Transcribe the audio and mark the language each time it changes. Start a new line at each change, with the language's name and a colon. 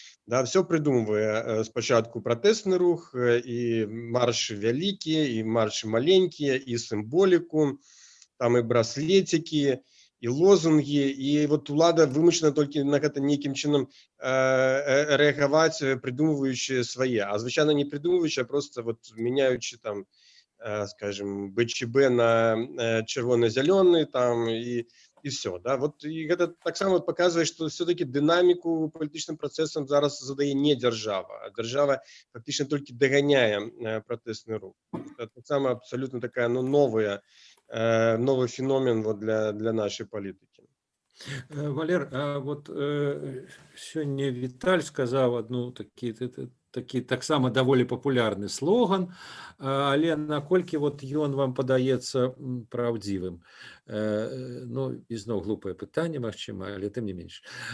Belarusian: Да, все придумывае спачатку пратэсны рух, і маршы вялікія, і маршы маленькія, і сімволіку, там і браслетики, і лозунги, і вот улада вымушана толькі на гэта нейкім чынам рэагаваць, придумываючы свае, а звычайна не придумываючы, а просто вот меняючы там, скажем, БЧБ на чырвона-зялёны там і все, да, вот і гэта таксама показвае, што
Russian: все-таки
Belarusian: дынаміку палітычным працэсам зараз задае не дзяржава, а дзяржава фактычна толькі даганяе пратэсны рух.
Russian: Это
Belarusian: таксама
Russian: абсолютно такая, ну, новый феномен вот для нашей политики.
Belarusian: Валер, а вот сёння Віталь сказаў адну такі таксама даволі папулярны слоган, але наколькі вот ён вам падаецца праўдзівым? Ну, ізноў глупае пытанне, магчыма, але тым не менш.